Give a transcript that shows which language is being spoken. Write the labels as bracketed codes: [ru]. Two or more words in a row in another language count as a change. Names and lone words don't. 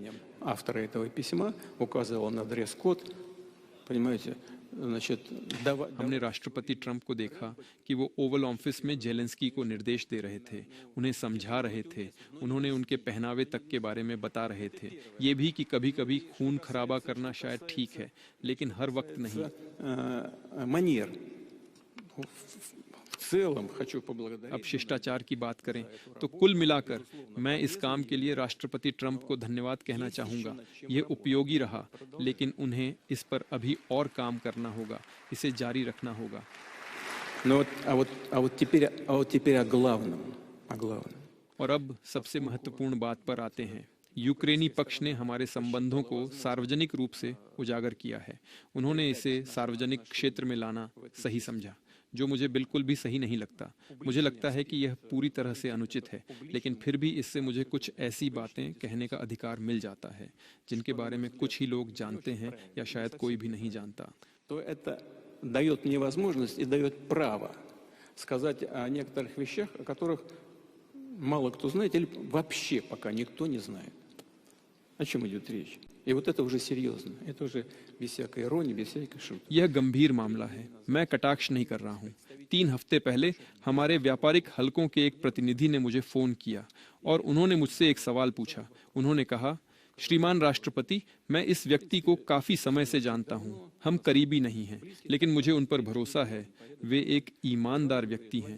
[ru] Автора этого письма указывал на дресс-код, понимаете, значит, [hi] हमने राष्ट्रपति ट्रंप को देखा कि वो ओवल ऑफिस में जेलेंस्की को निर्देश दे रहे थे, उन्हें समझा रहे थे, उन्होंने उनके पहनावे तक के बारे में बता रहे थे, ये भी कि कभी-कभी खून खराबा करना शायद ठीक है, लेकिन हर वक्त नहीं। [ru] манер. В целом хочу поблагодарить. [hi] अब शिष्टाचार की बात करें तो कुल मिलाकर मैं इस काम के लिए राष्ट्रपति ट्रंप को धन्यवाद कहना चाहूंगा। ये उपयोगी रहा, लेकिन उन्हें इस पर अभी और काम करना होगा, इसे जारी रखना होगा। [ru] Но вот теперь о главном. О главном. [hi] और अब सबसे महत्वपूर्ण बात पर आते हैं। यूक्रेनी पक्ष ने हमारे संबंधों को सार्वजनिक रूप से उजागर किया है। उन्होंने इसे सार्वजनिक क्षेत्र में लाना सही समझा, जो मुझे बिल्कुल भी सही नहीं लगता। मुझे लगता है कि यह पूरी तरह से अनुचित है, लेकिन फिर भी इससे मुझे कुछ ऐसी बातें कहने का अधिकार मिल जाता है जिनके बारे में कुछ ही लोग जानते हैं या शायद कोई भी नहीं जानता। [ru] То это дает мне возможность и дает право сказать о некоторых вещах, о которых мало кто знает или вообще пока никто не знает. О чем идет речь? И вот это уже серьезно, это уже без всякой иронии, без всякой шутки. [hi] यह गंभीर मामला है, मैं कटाक्ष नहीं कर रहा हूँ। 3 हफ्ते पहले हमारे व्यापारिक हलकों के एक प्रतिनिधि ने मुझे फोन किया और उन्होंने मुझसे एक सवाल पूछा। उन्होंने कहा, श्रीमान राष्ट्रपति, मैं इस व्यक्ति को काफी समय से जानता हूँ, हम करीबी नहीं हैं, लेकिन मुझे उन पर भरोसा है, वे एक ईमानदार व्यक्ति हैं।